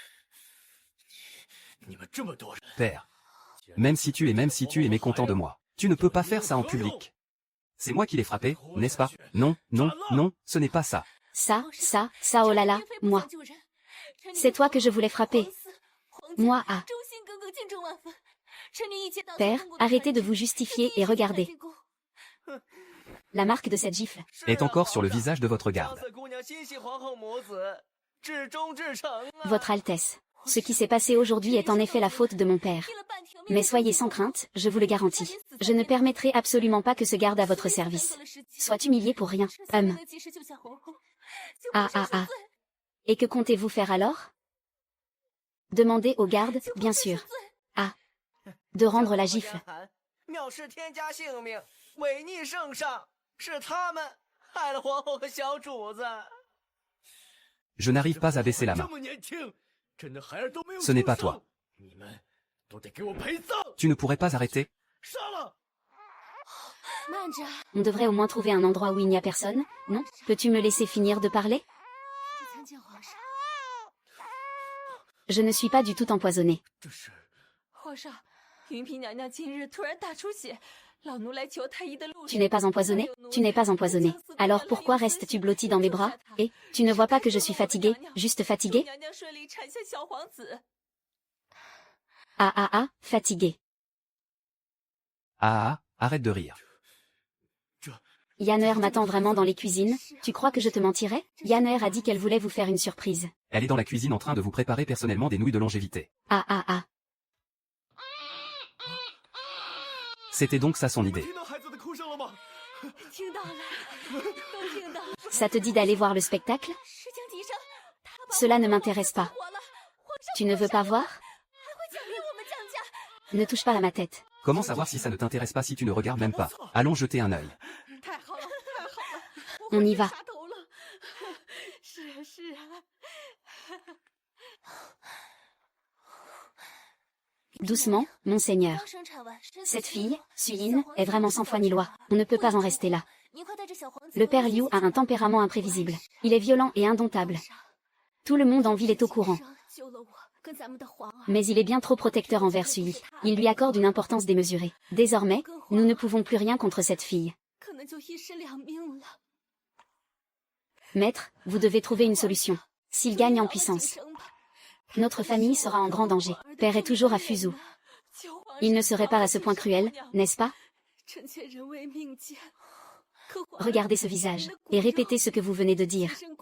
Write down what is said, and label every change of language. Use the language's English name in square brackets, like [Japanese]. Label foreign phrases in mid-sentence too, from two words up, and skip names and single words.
[Chinese] 你们这么多人， [French] Père. Même si tu es mécontent de moi, tu ne peux pas faire ça en public. C'est moi qui l'ai frappé, n'est-ce pas? Non, non, non, ce n'est pas ça. Ça, oh là là, moi. C'est toi que je voulais frapper. Moi, ah. Père, arrêtez de vous justifier et regardez. La marque de cette gifle. Est encore sur le visage de votre garde. [Chinese] 色姑娘心系皇后母子，至忠至诚啊！ [French] Votre Altesse. Ce qui s'est passé aujourd'hui est en effet la faute de mon père. Mais soyez sans crainte, je vous le garantis. Je ne permettrai absolument pas que ce garde à votre service soit humilié pour rien. Ah. Et que comptez-vous faire alors? Demandez au garde, bien sûr. Ah. De rendre la gifle. [Chinese] 藐视天家性命，违逆圣上，是他们害了皇后和小主子。 [French] Je n'arrive pas à baisser la [Chinese] 这 [French] main. [Chinese] 么年轻，朕的孩儿都没有 [French] Ce n'est pas [Chinese] 出生 [French] toi. [Chinese] 你们都得给我陪葬， [French] Tu ne pourrais pas arrêter? [Chinese] 杀了！慢着， [French] On devrait au moins trouver un endroit où il n'y a personne, non? Peux-tu me laisser finir de parler? [Chinese] 参见皇上。 [French] Je ne suis pas du tout empoisonnée. [Chinese] 这是皇上，云嫔娘娘今日突然大出血，老奴来求太医的路 [French] Tu n'es pas empoisonnée? Tu n'es pas empoisonnée. Alors pourquoi restes-tu blottie dans mes bras? Et, tu ne vois pas que je suis fatiguée, juste fatiguée? [Chinese] 娘娘顺利产下小皇子。 [French] Ah, fatiguée. Ah, arrête de rire. Yanner m'attend vraiment dans les cuisines. Tu crois que je te mentirais? Yanner a dit qu'elle voulait vous faire une surprise. Elle est dans la cuisine en train de vous préparer personnellement des nouilles de longévité. Ah. C'était donc ça son [Chinese] 你们 [French] idée. [Chinese] 听到孩子的哭声了吗？听到了，都听到了。 [French] Ça te dit d'aller voir le spectacle? [Chinese] 石江提升，他把 [French] Cela ne m'intéresse pas. [Chinese] 活了，皇上 [French] Tu ne veux pas voir? [Chinese] 还会奖励我们江家。 [French] Ne touche pas à ma tête. Comment savoir si ça ne t'intéresse pas si tu ne regardes même pas? Allons jeter un œil. [Chinese] 太好了，太好了， [French] On y va. [Chinese] 杀头了。是啊。 [French] Doucement, monseigneur. [Chinese] 刚生产完，身子 [French] Cette [Chinese] 轻 [French] fille, [Chinese] 了 [French] Suyin, est vraiment sans foi ni loi. On ne peut pas en rester là. [Chinese] 您快带着小皇子 [French] Le père Liu a un tempérament imprévisible. Il est violent et indomptable. Tout le monde en ville est au courant. [Chinese] 救了我，跟咱们的皇儿。 [French] Mais il est bien trop protecteur envers Suyi. Il lui accorde une importance démesurée. Désormais, nous ne pouvons plus rien contre cette fille. [Chinese] 可能就一尸两命了。 [French] Maître, vous devez trouver une solution. S'il gagne en puissance, notre famille sera en grand danger. Père est toujours à Fuzhou. Il ne serait pas à ce point cruel, n'est-ce pas? Regardez ce visage, et répétez ce que vous venez de dire.